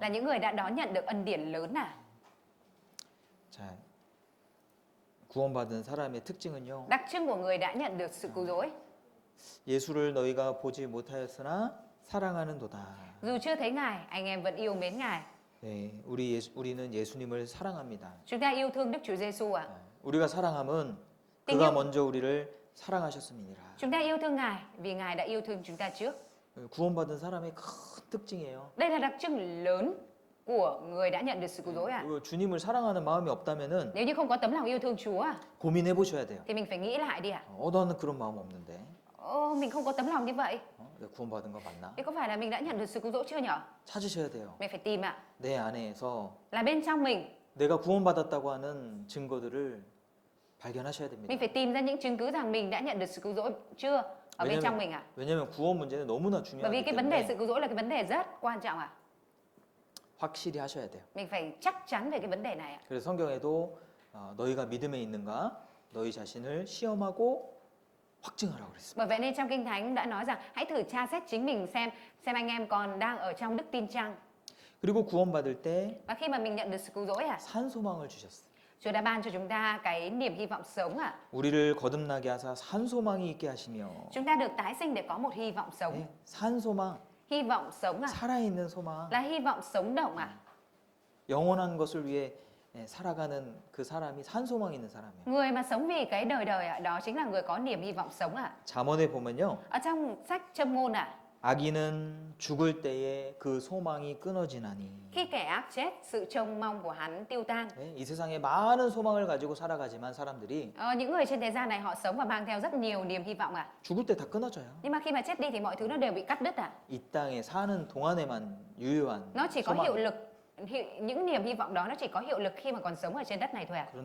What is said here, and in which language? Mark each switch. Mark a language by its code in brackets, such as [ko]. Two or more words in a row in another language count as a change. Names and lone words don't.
[vi] là những người đã đón nhận được ân điển lớn à? [ko] 자, 구원받은 사람의 특징은요. [vi] Đặc trưng của người đã nhận được sự cứu rỗi. [ko] 예수를 너희가 보지 못하였으나 사랑하는도다. [vi] Dù chưa thấy Ngài, anh em vẫn yêu mến Ngài. [ko] 네, 우리는 예수님을 사랑합니다. [vi] Chúng ta yêu thương Đức Chúa Giêsu à? [ko] 우리가 사랑함은 [vi] Tình [ko] 그가 [vi] yêu. [ko] 먼저 우리를 사랑하셨음이니라. [vi] Chúng ta yêu thương Ngài vì Ngài đã yêu thương chúng ta trước. [ko] 구원받은 사람의 큰 특징이에요. [vi] Đây là đặc trưng lớn của người đã nhận được sự cứu rỗi à? [ko] 주님을 사랑하는 마음이 없다면은 [vi] Nếu như không có tấm lòng yêu thương Chúa à, [ko] 고민해 보셔야 돼요. [vi] thì mình phải nghĩ lại đi à? [ko] 나는 그런 마음 없는데. [vi] Mình không có tấm lòng như vậy. [ko] 내가 구원받은 거 맞나? [vi] Thì có phải là mình đã nhận được sự cứu rỗi chưa nhở? [ko] 찾으셔야 돼요. [vi] Mình phải tìm ạ. [ko] 내 안에서 [vi] Là bên trong mình, [ko] 내가 구원받았다고 하는 증거들을 발견하셔야 됩니다. [vi] mình phải tìm ra những chứng cứ rằng mình đã nhận được sự cứu rỗi chưa ở bên trong mình ạ. [ko] 왜냐면 구원 문제는 너무나 [vi] Bởi vì [ko] 중요하기 [vi] cái vấn đề [ko] 때문에 [vi] sự cứu rỗi là cái vấn đề rất quan trọng ạ. [ko] 확실히 하셔야 돼요. [vi] Mình phải chắc chắn về cái vấn đề này ạ. [ko] 그래서 성경에도 너희가 믿음에 있는가 너희 자신을 시험하고 확증하라고 그랬습니다. [vi] Bởi vậy nên trong Kinh Thánh đã nói rằng hãy thử tra xét chính mình xem anh em còn đang ở trong đức tin chăng. [ko] 그리고 구원받을 때 [vi] Và khi mà mình nhận được sự cứu rỗi ạ, [ko] 산 소망을 주셨어요. [vi] Chúa đã ban cho chúng ta cái niềm hy vọng sống ạ. [ko] 우리를 거듭나게 하사 산 소망이 있게 하시며 [vi] Chúng ta được tái sinh để có một hy vọng sống. [ko] 네, 산 소망, [vi] Hy vọng sống ạ, [ko] 살아있는 소망, [vi] là hy vọng sống động ạ. [ko] 영원한 것을 위해 살아가는 그 사람이 산 소망 있는 사람이에요. [vi] Người mà sống vì cái đời đời ạ, đó chính là người có niềm hy vọng sống ạ. [ko] 잠언에 보면요. [vi] Ở trong sách Châm ngôn ạ, [ko] 악인은 죽을 때에 그 소망이 끊어지나니. [vi] khi kẻ ác chết, sự trông mong của hắn tiêu tan. [ko] 네, 이 세상에 많은 소망을 가지고 살아가지만 사람들이 [vi] Những người trên thế gian này họ sống và mang theo rất nhiều niềm hy vọng ạ. [ko] 죽을 때 다 끊어져요. [vi] Nhưng mà khi mà chết đi thì mọi thứ nó đều bị cắt đứt ạ. [ko] 이 땅에 사는 동안에만 유효한 [vi] Nó chỉ có [ko] 소망. [vi] hiệu lực, những niềm hy vọng đó nó chỉ có hiệu lực khi mà còn sống ở trên đất này thôi ạ.